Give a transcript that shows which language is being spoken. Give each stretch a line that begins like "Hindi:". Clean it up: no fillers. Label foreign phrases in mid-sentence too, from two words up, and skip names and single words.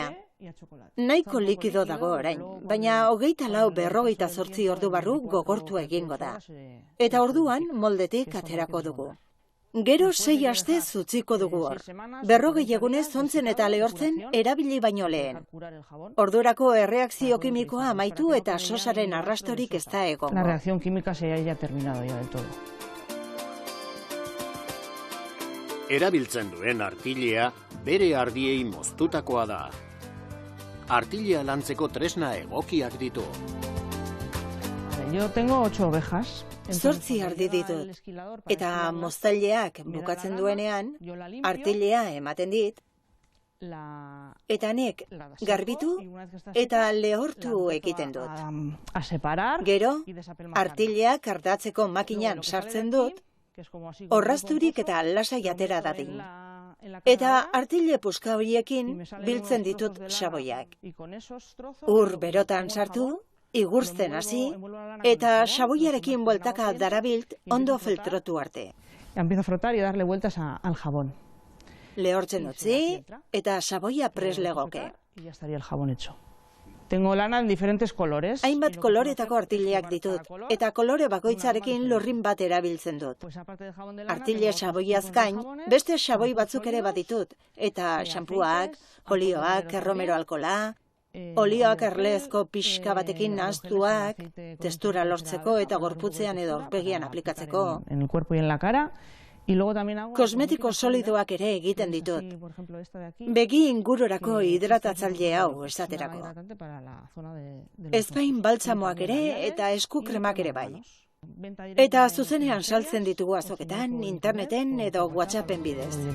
Basque: Nahiko likido dago orain, baina 24-48 ordu barru gogortu egingo da. Eta orduan moldetik aterako dugu. Gero 6 aste utziko dugu hor. 40 egunez ontzen eta lehortzen erabili baino lehen. Ordurako erreakzio kimikoa amaitu eta sosaren arrastorik ez da egongo.
Spanish: La reacción química se haya terminado ya del todo.
Basque: Erabiltzen duen artilea bere ardiei moztutakoa da. Artilea lantzeko tresna egokiak ditu.
Spanish: Yo tengo 8 ovejas.
Basque: 8 ardi ditut, eta moztaileak bukatzen duenean, artilea ematen dit, eta nek garbitu eta lehortu egiten dut. Gero, artileak ardatzeko makinan sartzen dut, orrazturik eta lasai atera dadin. Eta artile puska horiekin biltzen ditut xaboiak. Ur berotan sartu, igurtzen hasi, eta xaboiarekin bueltaka darabilt ondo filtratu arte.
Spanish: Empiezo a frotar y darle vueltas al jabón.
Basque: Lehortzen utzi, eta xaboia prest legoke.
Spanish: Y ya estaría el jabón hecho. Tengo lana en diferentes colores.
Basque: Hainbat koloretako artileak ditut, eta kolore bakoitzarekin lurrin bat erabiltzen dut. Artile xaboiaz gain, beste xaboi batzuk ere baditut, eta xampuak, olioak, erromero alkola, olioak erlezko pixka batekin nahaztuak, testura lortzeko eta gorputzean edo aurpegian aplikatzeko.
Spanish: En el cuerpo y en la cara
Basque: Kosmetiko solidoak ere egiten ditut. Begi ingururako hidratatzaile hau esaterako. Ezpain baltzamoak ere eta esku kremak ere bai. Eta zuzenean saltzen ditugu azoketan, interneten edo WhatsAppen bidez.